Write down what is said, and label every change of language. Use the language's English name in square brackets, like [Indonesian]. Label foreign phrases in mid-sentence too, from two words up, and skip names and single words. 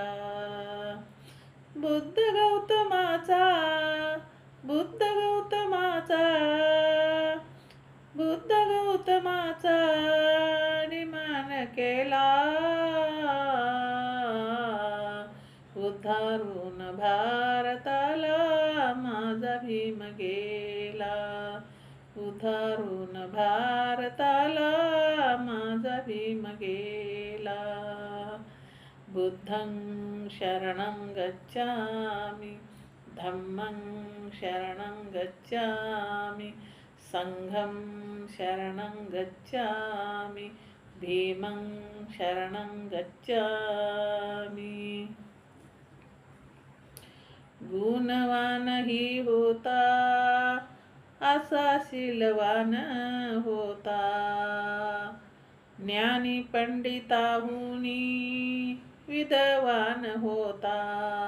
[Marathi] बुद्ध गौतमाचा, बुद्ध गौतमाचा, बुद्ध गौतमाचा निमान केला, उधारून भारताला माझा भीम गेला, उधारून भारताला माझा भीम गेला. [Pali] बुद्धं शरणं गच्छामि, धम्मं शरणं गच्छामि, संघं शरणं गच्छामि, भीमं शरणं गच्छामि. [Marathi] गुणवान ही होता असा शीलवान होता, ज्ञानी पंडिताहुनी विद्वान होता.